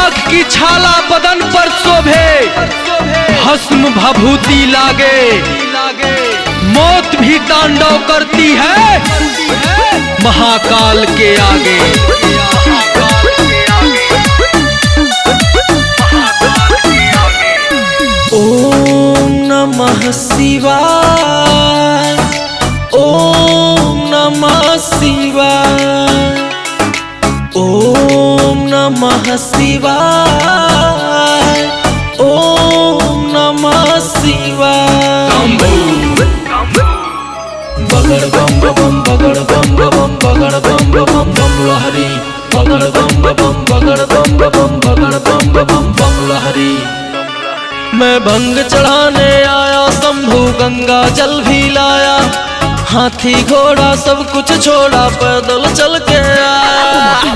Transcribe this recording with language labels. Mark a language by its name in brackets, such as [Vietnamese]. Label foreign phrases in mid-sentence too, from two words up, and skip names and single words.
[Hindi] की छाला बदन पर शोभे, भस्म भभूति लागे, मौत भी तांडव करती है महाकाल के आगे। [Sanskrit] ओम नमः शिवाय, ओम नमः शिवाय, ओम नमः शिवाय, ओम नमः शिवाय। [Hindi] बगड़ बम बम बगड़ बम बम बगड़ बम बम बम लहरी, बगड़ बम बम बगड़ बम बम बगड़ बम बम बम लहरी। मैं भंग चढ़ाने आया, शंभू गंगा जल भी लाया, हाथी घोड़ा सब कुछ छोड़ा, पैदल चल के आया।